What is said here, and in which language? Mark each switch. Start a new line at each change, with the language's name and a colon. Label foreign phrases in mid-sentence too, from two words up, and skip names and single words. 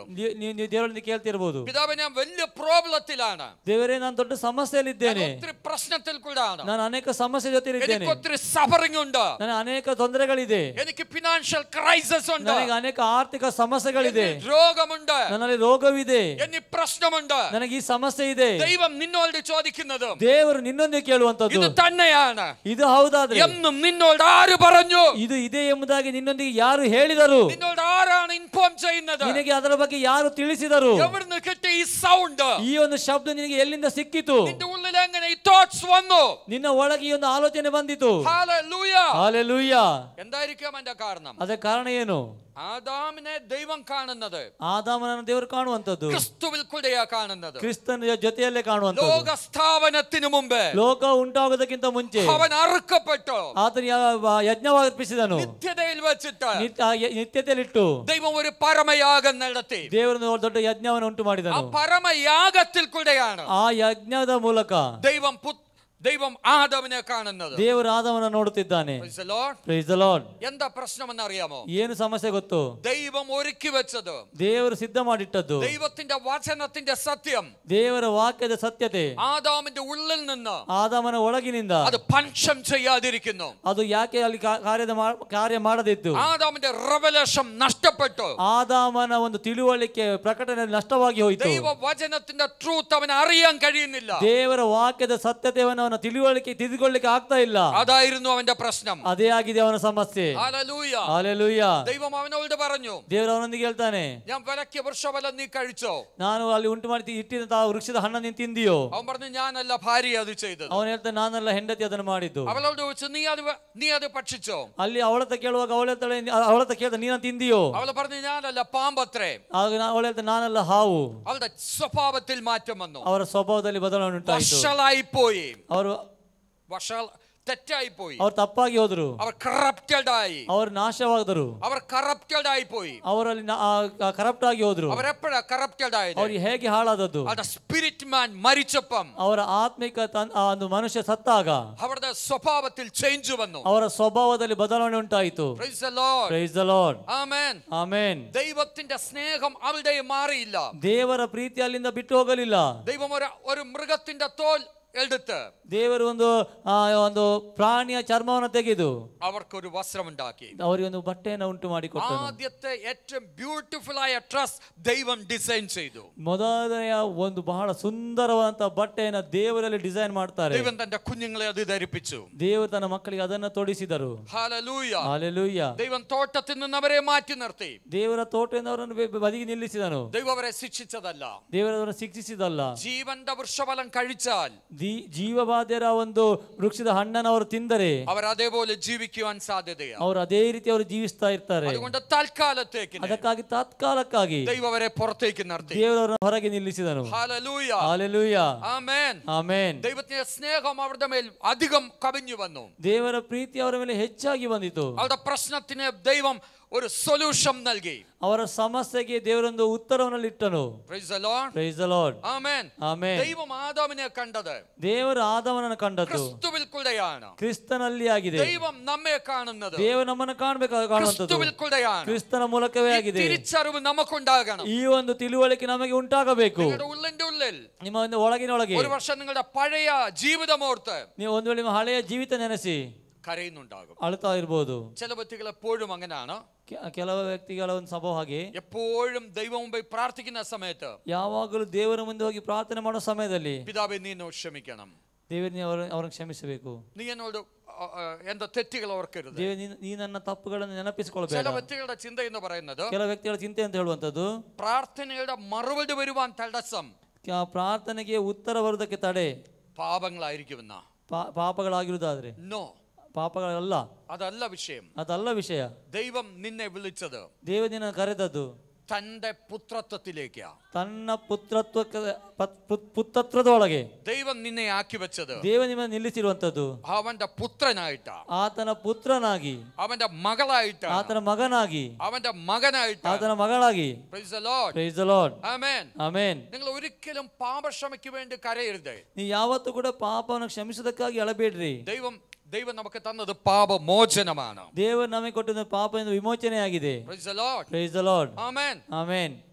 Kannada: ನೀವು ದೇವರೊಂದಿಗೆ ಕೇಳ್ತಿರಬಹುದು,
Malayalam: പിതാവേ ഞാൻ വലിയ പ്രോബ്ലത്തിലാണ്.
Kannada: ದೇವರೇ ನಾನು ದೊಡ್ಡ ಸಮಸ್ಯೆಯಲ್ಲಿದ್ದೇನೆ.
Malayalam: ഒത്തിരി പ്രശ്നത്തിൽ കൂടാണ്.
Kannada: ನಾನು ಅನೇಕ ಸಮಸ್ಯೆ ಜೊತೆಲಿದ್ದೇನೆ.
Malayalam: എനിക്ക് ഒത്തിരി സഫറിംഗ് ഉണ്ട്.
Kannada: ನನಗೆ ಅನೇಕ ತೊಂದರೆಗಳಿದೆ.
Malayalam: എനിക്ക്
English: financial crisis
Malayalam: ഉണ്ട്.
Kannada: ನನಗೆ ಅನೇಕ ಆರ್ಥಿಕ ಸಮಸ್ಯೆಗಳಿದೆ.
Malayalam: രോഗമുണ്ട്.
Kannada: ನನ್ನಲ್ಲಿ ರೋಗವಿದೆ.
Malayalam: എനിക്ക് പ്രശ്നമുണ്ട്.
Kannada: ನನಗೆ ಈ ಸಮಸ್ಯೆ ಇದೆ.
Malayalam: ദൈവം നിന്നോട് ചോദിക്കുന്നത്,
Kannada: ದೇವರು ನಿನ್ನೊಂದಿಗೆ ಕೇಳುವಂತದ್ದು
Malayalam: ഇത് തന്നെയാണ്.
Kannada: ಇದು ಹೌದಾದ್ರೆ
Malayalam: എന്നും നിന്നോട് ആര് പറഞ്ഞു?
Kannada: ಇದು ಇದೆ ಎಂಬುದಾಗಿ ನಿನ್ನೊಂದಿಗೆ ಯಾರು ಹೇಳಿದರು?
Malayalam: നിന്നോട് ആരാണ് ഇൻഫോം ചെയ്യുന്നത്?
Kannada: ನಿನಗೆ ಅದರ ಬಗ್ಗೆ ಯಾರು ತಿಳಿಸಿದರು?
Malayalam: എവിടുന്ന് കിട്ടി ഈ സൗണ്ട്?
Kannada: ಈ ಒಂದು ಶಬ್ದ ನಿನಗೆ ಎಲ್ಲಿಂದ ಸಿಕ್ಕಿತು?
Malayalam: നിന്റെ ഉള്ളിൽ എങ്ങനെ ഈ തോട്ട്സ് വന്നു?
Kannada: ನಿನ್ನ ಒಳಗೆ ಈ ಒಂದು ಆಲೋಚನೆ ಬಂದಿತು.
Malayalam: ഹല്ലേലൂയ.
Kannada: ಹಲ್ಲೆಲೂಯ.
Malayalam: എന്തായിരിക്കും അതിന്റെ കാരണം?
Kannada: ಅದರ ಕಾರಣ ಏನು?
Malayalam: ആദാമിനെ ദൈവം കാണുന്നത്,
Kannada: ಆದಾಮನನ್ನು ದೇವರು ಕಾಣುವಂತದ್ದು
Malayalam: ക്രിസ്തുവിൽ കൂടെയാ കാണുന്നത്.
Kannada: ಕ್ರಿಸ್ತನ ಜೊತೆಯಲ್ಲೇ ಕಾಣುವಂತದ್ದು.
Malayalam: ലോക സ്ഥാപനത്തിന് മുമ്പ്
Kannada: ಲೋಕ ಉಂಟಾಗುವುದಕ್ಕಿಂತ ಮುಂಚೆ
Malayalam: അവൻ അറുക്കപ്പെട്ടു,
Kannada: ಆತನು ಯಜ್ಞವರ್ಪಿಸಿದನು.
Malayalam: നിത്യതയിൽ വെച്ചിട്ട്
Kannada: ನಿತ್ಯತೆಯಲ್ಲಿಟ್ಟು
Malayalam: ദൈവം ഒരു പരമയാഗം നടത്തി.
Kannada: ದೇವರನ್ನು ದೊಡ್ಡ ಯಜ್ಞವನ್ನು ಉಂಟು
Malayalam: ആ
Kannada: ಮಾಡಿದನು.
Malayalam: പരമയാഗത്തിൽ കൂടെയാണ്
Kannada: ಆ ಯಜ್ಞದ ಮೂಲಕ
Malayalam: ദൈവം ആദാമിനെ കാണുന്നത്.
Kannada: ದೇವರು ಆದಾಮನನ್ನು ನೋಡುತ್ತಿದ್ದಾನೆ.
English: Praise the Lord. Praise the Lord.
Malayalam: എന്താ പ്രശ്നമെന്ന് അറിയാമോ?
Kannada: ಏನು ಸಮಸ್ಯೆ ಗೊತ್ತು?
Malayalam: ദൈവം ഒരുക്കി വെച്ചത്,
Kannada: ದೇವರು ಸಿದ್ಧ ಮಾಡಿಟ್ಟದ್ದು,
Malayalam: ദൈവത്തിന്റെ വചനത്തിന്റെ സത്യം,
Kannada: ದೇವರ ವಾಕ್ಯದ ಸತ್ಯತೆ
Malayalam: ആദാമിന്റെ ഉള്ളിൽ നിന്ന്
Kannada: ಆದಾಮನ ಒಳಗಿನಿಂದ
Malayalam: അത് പഞ്ചം ചെയ്യാതിരിക്കുന്നു.
Kannada: ಅದು ಯಾಕೆ ಅಲ್ಲಿ ಕಾರ್ಯ ಮಾಡದಿತ್ತು?
Malayalam: ആദാമിന്റെ റെവലേഷൻ നഷ്ടപ്പെട്ടു.
Kannada: ಆದಾಮನ ಒಂದು ತಿಳುವಳಿಕೆ ಪ್ರಕಟಣೆ ನಷ್ಟವಾಗಿ ಹೋಯಿತು.
Malayalam: ദൈവ വചനത്തിന്റെ ട്രൂത്ത് അവന് അറിയാൻ കഴിയുന്നില്ല.
Kannada: ದೇವರ ವಾಕ್ಯದ ಸತ್ಯತೆಯನ್ನು ಅವನ ತಿಳುವಳಿಕೆ ತಿದ್ದುಕೊಳ್ಳಿಕ್ಕೆ ಆಗ್ತಾ ಇಲ್ಲ.
Malayalam: അതായിരുന്നു അവന്റെ പ്രശ്നം.
Kannada: ಅದೇ ಆಗಿದೆ ಅವನ ಸಮಸ್ಯೆ.
Malayalam: ഹല്ലേലൂയ.
Kannada: ಹಲ್ಲೆಲೂಯ.
Malayalam: ദൈവം അവനോട് പറഞ്ഞു,
Kannada: ದೇವರು ಅವನೊಂದಿಗೆ ಹೇಳ್ತಾನೆ,
Malayalam: ഞാൻ വിലക്കിയ വൃക്ഷഫലം നീ കഴിച്ചോ?
Kannada: ನಾನು ಅಲ್ಲಿ ಉಂಟು ಮಾಡಿ ಇಟ್ಟಿದಂತಹ ವೃಕ್ಷದ ಹಣ್ಣನ್ನು ನೀನು ತಿಂದಿಯೋ?
Malayalam: അവൻ പറഞ്ഞു, ഞാനല്ല ഭാര്യ അത് ചെയ്തത്.
Kannada: ಅವನು ಹೇಳ್ತಾನೆ, ನಾನಲ್ಲ ಹೆಂಡತಿ ಅದನ್ನು ಮಾಡಿದ್ದು.
Malayalam: അവളോട് ചോദിച്ചു, നീ അത് ഭക്ഷിച്ചോ?
Kannada: ಅಲ್ಲಿ ಅವಳತ್ತ ಕೇಳುವಾಗ ಅವಳತ್ತ ಕೇಳ್ದ, ನೀನ ತಿಂದಿಯೋ?
Malayalam: അവൾ പറഞ്ഞു, ഞാനല്ല, പാമ്പത്രേ.
Kannada: ಆಗ ಅವಳು ಹೇಳ್ತಾನೆ, ನಾನಲ್ಲ, ಹಾವು.
Malayalam: അവളുടെ സ്വഭാവത്തിൽ മാറ്റം വന്നു.
Kannada: ಅವರ ಸ್ವಭಾವದಲ್ಲಿ ಬದಲಾವಣೆ ಉಂಟಾಯಿತು.
Malayalam: വഷളായി പോയി.
Kannada: ಅವರು
Malayalam: തെറ്റായി പോയി.
Kannada: ಅವರು ತಪ್ಪಾಗಿ ಹೋದರು.
Malayalam: അവർ കറപ്റ്റഡ് ആയി.
Kannada: ಅವರು ನಾಶವಾದರು.
Malayalam: അവർ ಕರಪ್ಟೆಡ್ ಆಗಿ പോയി.
Kannada: ಅವರಲ್ಲಿ ಕರಪ್ಟ್ ಆಗಿ ಹೋದ್ರು.
Malayalam: അവർ എപ്പോഴാ കറപ്റ്റഡ് ആയത്?
Kannada: ಅವರು ಹೇಗೆ ಹಾಳಾದದ್ದು?
Malayalam: അവരുടെ
English: spirit man
Malayalam: മരിച്ചപ്പം,
Kannada: ಅವರ ಆತ್ಮಿಕ ಒಂದು ಮನುಷ್ಯ ಸತ್ತಾಗ
Malayalam: അവരുടെ സ്വഭാവത്തിൽ ചേഞ്ച് വന്നു.
Kannada: ಅವರ ಸ್ವಭಾವದಲ್ಲಿ ಬದಲಾವಣೆ ಉಂಟಾಯಿತು.
English: Praise the Lord. Praise the Lord. Amen. Amen.
Malayalam: ദൈവത്തിന്റെ സ്നേഹം അവരുടെ മാറിയില്ല.
Kannada: ದೇವರ ಪ್ರೀತಿ ಅಲ್ಲಿಂದ ಬಿಟ್ಟು ಹೋಗಲಿಲ್ಲ.
Malayalam: ദൈവം ഒരു മൃഗത്തിന്റെ തോൽ എടുത്ത്,
Kannada: ದೇವರು ಒಂದು ಪ್ರಾಣಿಯ ಚರ್ಮವನ್ನು ತೆಗೆದು
Malayalam: അവർക്കൊരു വസ്ത്രമുണ്ടാക്കി,
Kannada: ಅವರಿಗೆ ಒಂದು ಬಟ್ಟೆಯನ್ನು ಉಂಟು ಮಾಡಿಕೊಟ್ಟನು.
Malayalam: ആദ്യത്തെ ഏറ്റവും ബ്യൂട്ടിഫുൾ ആയ ഡ്രസ് ദൈവം ഡിസൈൻ ചെയ്തു.
Kannada: ಮೊದಲನೆಯ ಒಂದು ಬಹಳ ಸುಂದರವಾದಂತಹ ಬಟ್ಟೆಯನ್ನು ದೇವರಲ್ಲಿ ಡಿಸೈನ್ ಮಾಡ್ತಾರೆ.
Malayalam: ദൈവം തന്റെ കുഞ്ഞുങ്ങളെ അത് ധരിപ്പിച്ചു.
Kannada: ದೇವರು ತನ್ನ ಮಕ್ಕಳಿಗೆ ಅದನ್ನು ತೊಡಿಸಿದರು.
Malayalam: ഹല്ലേലൂയ.
Kannada: ಹಲ್ಲೆಲೂಯ.
Malayalam: ദൈവം തോട്ടത്തിൽ നിന്ന് അവരെ മാറ്റി നിർത്തി.
Kannada: ದೇವರ ತೋಟದಿಂದ ಅವರನ್ನು ಬದಿಗೆ ನಿಲ್ಲಿಸಿದನು.
Malayalam: ദൈവം അവരെ ശിക്ഷിച്ചതല്ല,
Kannada: ದೇವರವರನ್ನು ಶಿಕ್ಷಿಸಿದಲ್ಲ.
Malayalam: ജീവന്റെ വൃക്ഷഫലം കഴിച്ചാൽ,
Kannada: ಜೀವಬಾಧ್ಯರ ಒಂದು ವೃಕ್ಷದ ಹಣ್ಣನ್ನು ಅವರು ತಿಂದರೆ
Malayalam: അവർ അതേപോലെ ജീവിക്കുവാൻ സാധ്യതയാണ്.
Kannada: ಅವರು ಅದೇ ರೀತಿ ಅವರು ಜೀವಿಸ್ತಾ ಇರ್ತಾರೆ.
Malayalam: അതുകൊണ്ട് തൽക്കാലത്തേക്ക്
Kannada: ಅದಕ್ಕಾಗಿ ತಾತ್ಕಾಲಕ್ಕಾಗಿ
Malayalam: ദൈവം ಅವരെ പുറത്തേക്ക് നിർത്തി.
Kannada: ದೇವರನ್ನು ಹೊರಗೆ ನಿಲ್ಲಿಸಿದನು.
Malayalam: ഹല്ലേലൂയ.
Kannada: ಹಲ್ಲೆಲೂಯ.
Malayalam: ആമേൻ.
Kannada: ಆಮೆನ್.
Malayalam: ദൈവത്തിന്റെ സ്നേഹം അവരുടെ മേൽ അധികം കവിഞ്ഞു വന്നു.
Kannada: ದೇವರ ಪ್ರೀತಿ ಅವರ ಮೇಲೆ ಹೆಚ್ಚಾಗಿ ಬಂದಿತು.
Malayalam: അവരുടെ പ്രശ്നത്തിന് ദൈവം ഒരു സൊല്യൂഷൻ നൽകി.
Kannada: ಅವರ ಸಮಸ್ಯೆಗೆ ದೇವರೊಂದು ಉತ್ತರವನ್ನು ಇಟ್ಟನು.
English: Praise the Lord. Praise the Lord.
Malayalam: ആമേൻ.
Kannada: ಆಮೆನ್.
Malayalam: ദൈവം ആദാമിനെ കണ്ടത്
Kannada: ದೇವರು ಆದಾಮನನ್ನು ಕಂಡದ್ದು
Malayalam: ക്രിസ്തുവിൽ കൂടെയാണ്.
Kannada: ಕ್ರಿಸ್ತನಲ್ಲಿ ಆಗಿದೆ.
Malayalam: ദൈവം നമ്മെ കാണുന്നത്
Kannada: ದೇವರು ನಮ್ಮನ್ನು ಕಾಣುವಂತದ್ದು
Malayalam: ക്രിസ്തുവിൽ കൂടെയാണ്.
Kannada: ಕ್ರಿಸ್ತನ ಮೂಲಕವೇ ಆಗಿದೆ.
Malayalam: തിരിച്ചറിവ് നമുക്കുണ്ടാകണം.
Kannada: ಈ ಒಂದು ತಿಳುವಳಿಕೆ ನಮಗೆ ಉಂಟಾಗಬೇಕು.
Malayalam: നിങ്ങളുടെ ഉള്ളിന്റെ ഉള്ളിൽ
Kannada: ನಿಮ್ಮ ಒಂದು ಒಳಗಿನೊಳಗೆ
Malayalam: ഒരു വർഷം നിങ്ങളുടെ പഴയ ജീവിതമോർത്ത്
Kannada: ನೀವು ಒಂದು ವೇಳೆ ನಿಮ್ಮ ಹಳೆಯ ಜೀವಿತ ನೆನೆಸಿ
Malayalam: കരയുന്നുണ്ടാകും.
Kannada: ಅಳುತ್ತಾ ಇರಬಹುದು.
Malayalam: ചില വ്യക്തികൾ എപ്പോഴും അങ്ങനെയാണ്.
Kannada: ಕೆಲವು ವ್ಯಕ್ತಿಗಳ ಒಂದು ಸ್ವಭಾವ ಹಾಗೆ,
Malayalam: എപ്പോഴും ദൈവം മുമ്പിൽ പ്രാർത്ഥിക്കുന്ന സമയത്ത്
Kannada: ಯಾವಾಗಲೂ ದೇವರ ಮುಂದೆ ಹೋಗಿ ಪ್ರಾರ್ಥನೆ ಮಾಡೋ ಸಮಯದಲ್ಲಿ,
Malayalam: പിതാവേ നീ എന്നോട് ക്ഷമിക്കണം,
Kannada: ದೇವರೇ ಅವರನ್ನು ಕ್ಷಮಿಸಬೇಕು,
Malayalam: നീ എന്നോട് എന്റെ തെറ്റുകൾ ഓർക്കരുത്.
Kannada: ನೀ ನನ್ನ ತಪ್ಪುಗಳನ್ನು ನೆನಪಿಸಿಕೊಳ್ಳಬೇಕು.
Malayalam: ചില വ്യക്തികളുടെ ചിന്ത എന്ന് പറയുന്നത്,
Kannada: ಕೆಲವು ವ್ಯಕ್ತಿಗಳ ಚಿಂತೆ ಅಂತ ಹೇಳುವಂತದ್ದು,
Malayalam: പ്രാർത്ഥനയുടെ മറുപടി വരുവാൻ തടസ്സം
Kannada: ಪ್ರಾರ್ಥನೆಗೆ ಉತ್ತರ ಬರುವುದಕ್ಕೆ ತಡೆ
Malayalam: പാപങ്ങളായിരിക്കുമെന്ന.
Kannada: ಪಾಪಗಳಾಗಿರುವುದಾದ್ರೆ
Malayalam: നോ,
Kannada: ಪಾಪಗಳಲ್ಲ,
Malayalam: അതല്ല വിഷയം.
Kannada: ಅದಲ್ಲ ವಿಷಯ.
Malayalam: ദൈവം നിന്നെ വിളിച്ചത്
Kannada: ದೇವರು ನಿನ್ನ ಕರೆದದ್ದು
Malayalam: തന്റെ പുത്രത്വത്തിലേക്ക്,
Kannada: ತನ್ನ ಪುತ್ರತ್ವದೊಳಗೆ.
Malayalam: ദൈവം നിന്നെ ആക്കി വെച്ചത്
Kannada: ದೇವ ನಿಮ್ಮನ್ನು ನಿಲ್ಲಿಸಿರುವಂತದ್ದು
Malayalam: അവന്റെ പുത്രനായിട്ടാ,
Kannada: ಆತನ ಪುತ್ರನಾಗಿ,
Malayalam: അവന്റെ മകളായിട്ടാ,
Kannada: ಆತನ ಮಗನಾಗಿ,
Malayalam: അവന്റെ മകനായിട്ടാ,
Kannada: ಆತನ ಮಗಳಾಗಿ.
English: Praise the Lord. Praise the Lord. Amen. Amen.
Malayalam: നിങ്ങൾ ഒരിക്കലും പാപക്ഷമയ്ക്ക് വേണ്ടി കരയരുത്.
Kannada: ನೀವು ಯಾವತ್ತೂ ಕೂಡ ಪಾಪವನ್ನು ಕ್ಷಮಿಸುವುದಕ್ಕಾಗಿ ಅಳಬೇಡ್ರಿ.
Malayalam: ദൈവം നമുക്ക് തന്നത് പാപമോചനമാണ്.
Kannada: ದೇವರು ನಮಗೆ ಕೊಟ್ಟಿದ್ದ ಪಾಪದಿಂದ ವಿಮೋಚನೆಯಾಗಿದೆ.
English: Praise the Lord. Praise the Lord. Amen. Amen.